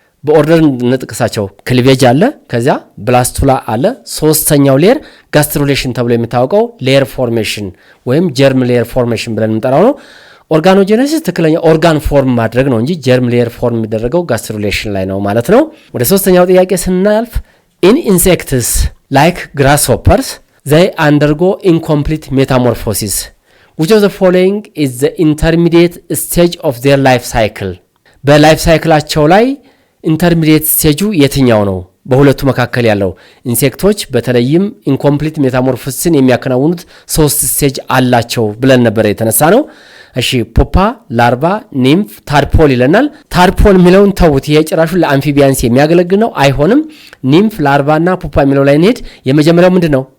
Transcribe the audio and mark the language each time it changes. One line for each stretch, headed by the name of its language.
Amharic: በኦርደር እንጥቀሳቸው። ክሊቬጅ አለ፣ ከዛ ብላስቱላ አለ። ሶስተኛው ሌየር ጋስትሩሌሽን ተብሎ የሚታወቀው ሌየር ፎርሜሽን ወይም ጀርም ሌየር ፎርሜሽን ብለን የምንጠራው ነው። ኦርጋኖጀነሲስ ትክክለኛ ኦርጋን ፎርም ማድረግ ነው እንጂ ጀርም ሌየር ፎርም የሚደረገው ጋስትሩሌሽን ላይ ነው ማለት ነው። ወደ ሶስተኛው ጥያቄ ስናልፍ
English: in insects like grasshoppers they undergo incomplete metamorphosis. Which of the following is the intermediate stage of their life cycle?
Amharic: በላይፍ ሳይክላቸው ላይ ኢንተርሚዲየት ስቴጁ የትኛው ነው? በሁለቱ መካከል ያለው ኢንሴክቶች በተለይም ኢንኮምፕሊት ሜታሞርፎሲስን የሚያከናውኑት 3 ስቴጅ አላቸው ብለን ነበር የተነሳ ነው። እሺ ፑፓ፣ ላርቫ፣ ኒምፍ፣ ታድፖል ይለናል። ታድፖል የሚለውን ተውት። ይሄ ጭራሹን ለአምፊቢያንስ የሚያገለግል ነው። አይሆንም። ኒምፍ፣ ላርቫ እና ፑፓ የሚለው ላይ እንሄድ። የመጀመሪያው ምንድነው?